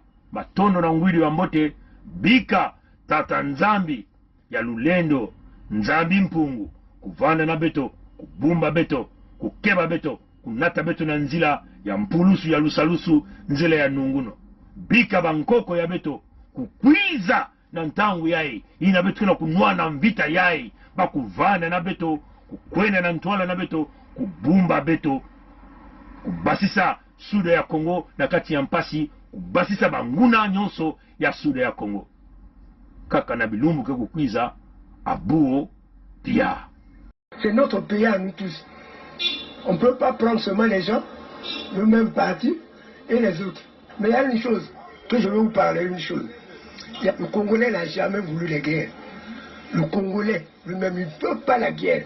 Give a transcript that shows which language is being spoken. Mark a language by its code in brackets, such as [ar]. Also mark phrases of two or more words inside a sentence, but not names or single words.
[kg] matondo na ngwili wa mbote bika tata nzambi ya lulendo nzambi mpungu kuvanda na beto kubumba beto kukeba beto kunata beto na nzila ya mpulusu ya lusalusu nzela ya nunguno bika bankoko ya beto kukwiza na ntangu yai ina beto kena kunua na mvita yai bakuvanda na beto kukwena na ntwala na beto kubumba beto kubasisa suda ya Kongo na kati ya mpasi kubasisa banguna nyonso ya suda ya Kongo kaka na bilumbu ke kukwiza abuo dia. [fr] C'est notre pays à nous tous. On ne peut pas prendre seulement les gens, le même parti et les autres. Mais il y a une chose que je veux vous parler, une chose. Le Congolais n'a jamais voulu les guerres. Le Congolais lui-même, il ne veut pas la guerre.